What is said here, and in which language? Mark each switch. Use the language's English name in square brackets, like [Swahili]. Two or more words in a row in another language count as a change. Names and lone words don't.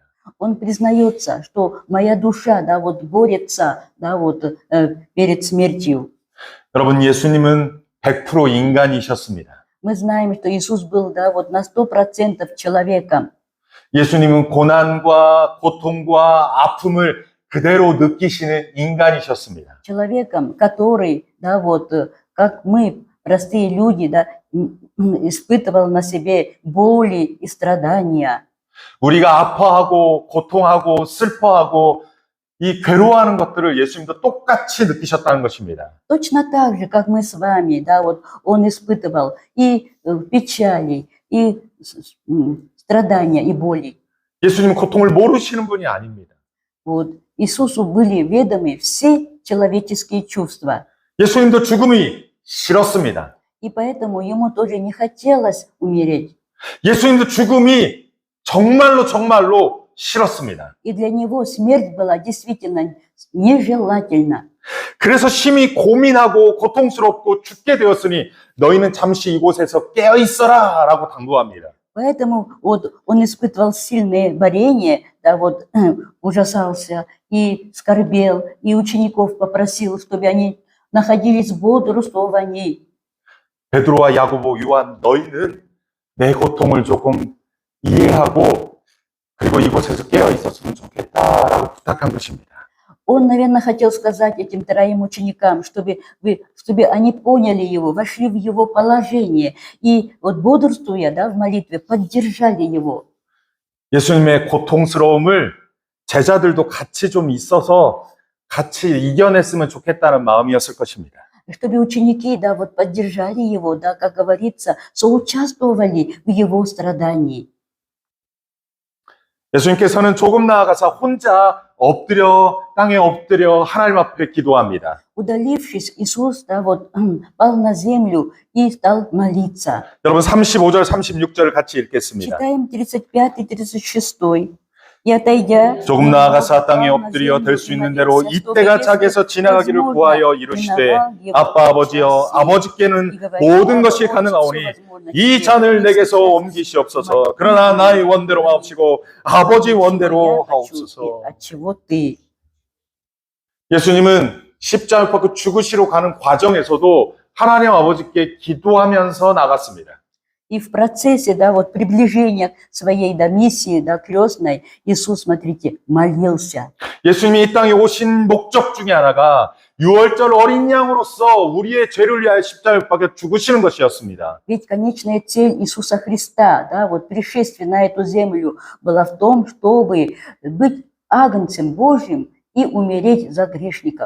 [Russian] Он признается, что моя душа, да, вот борется, да, вот перед смертью. [Korean] 여러분, 예수님은 100% 인간이셨습니다. [Russian] Мы знаем, что Иисус был, да, вот на 100% человеком. [Korean] 예수님은 고난과 고통과 아픔을 그대로 느끼시는 인간이셨습니다. [Russian] Человеком, который, да, вот как мы, простые люди, да, испытывал на себе боли и страдания. [Korean] 우리가 아파하고 고통하고 슬퍼하고 이 괴로워하는 것들을 예수님도 똑같이 느끼셨다는 것입니다. [Russian] Точно так же, как мы с вами, да, вот он испытывал и печали, и страдания, и боли. [Korean] 예수님은 고통을 모르시는 분이 아닙니다. [Russian] Вот Иисусу были ведомы все человеческие чувства, [Korean] 예수님도 죽음이 싫었습니다. [Russian] и поэтому ему тоже не хотелось умереть. [Korean] 예수님도 죽음이 정말로 싫었습니다. [Russian] И для него смерть была действительно нежелательна. [Korean] 그래서 심히 고민하고 고통스럽고 죽게 되었으니 너희는 잠시 이곳에서 깨어 있어라 라고 당부합니다. [Russian] Поэтому вот он испытывал сильное борение, да, вот ужасался и скорбел, и учеников попросил, чтобы они находились в бодрствовании. [Korean] 베드로와 야고보, 요한 너희는 내 고통을 조금 이해하고 그리고 이곳에서 깨어 있었으면 좋겠다라고 부탁한 것입니다. [Russian] Он, наверное, хотел сказать этим троим ученикам, чтобы они поняли его, вошли в его положение и вот бодрствуя, да, в молитве, поддержали его. [Korean] 예수님의 고통스러움을 제자들도 같이 좀 있어서 같이 이겨냈으면 좋겠다는 마음이었을 것입니다. [Russian] Чтобы ученики, да, вот поддержали его, да, как говорится, соучаствовали в его страдании. [Korean] 예수님께서는 조금 나아가서 혼자 땅에 엎드려 하나님 앞에 기도합니다. [Russian] Удалившись, Иисус, да, вот, пал на землю и стал молиться. [Korean] 여러분 35절, 36절을 같이 읽겠습니다. [Russian] Читаем 35 и 36. И отойдя, [Korean] 조금 나아가서 땅에 엎드려 될 수 있는 대로 이때가 차게서 지나가기를 구하여 이르시되 아빠 아버지여 아버지께는 모든 것이 가능하오니 이 잔을 내게서 옮기시옵소서. 그러나 나의 원대로 마옵시고 아버지 원대로 하옵소서. 예수님은 십자가 못 박고 죽으시러 가는 과정에서도 하나님 아버지께 기도하면서 나갔습니다. [Russian] И в процессе, да, вот приближения к своей, да, миссии, да, крестной, Иисус, смотрите, молился. [Korean] 예수님이 이 땅에 오신 목적 중에 하나가 유월절 어린 양으로서 우리의 죄를 위하여 십자가에 못 박혀 죽으시는 것이었습니다. [Russian] Ведь конечная цель Иисуса Христа, да, вот пришествие на эту землю была в том, чтобы быть агнцем Божьим и умереть за грешников.